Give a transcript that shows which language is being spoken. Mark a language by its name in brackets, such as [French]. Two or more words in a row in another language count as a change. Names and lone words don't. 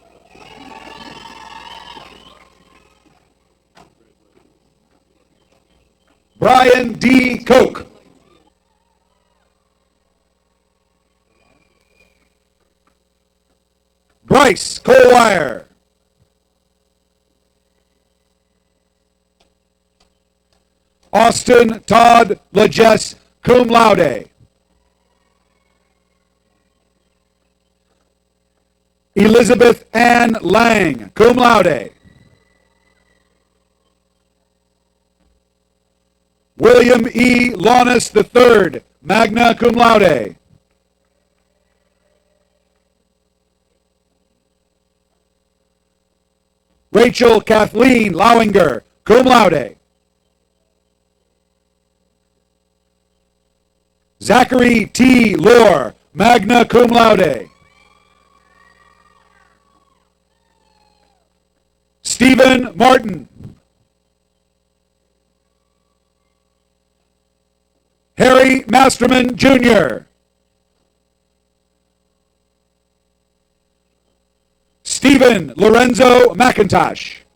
[English] Brian D. Koch. Bryce Colwire. Austin Todd Legess, [Latin] cum laude. [English] Elizabeth Ann Lang, [Latin] cum laude. [English] William E. Launis III, [Latin] magna cum laude. [English] Rachel Kathleen Lowinger, [Latin] cum laude. [English] Zachary T. [Latin] Lohr, magna cum laude. [English] Stephen Martin. Harry Masterman, Jr. Stephen Lorenzo McIntosh.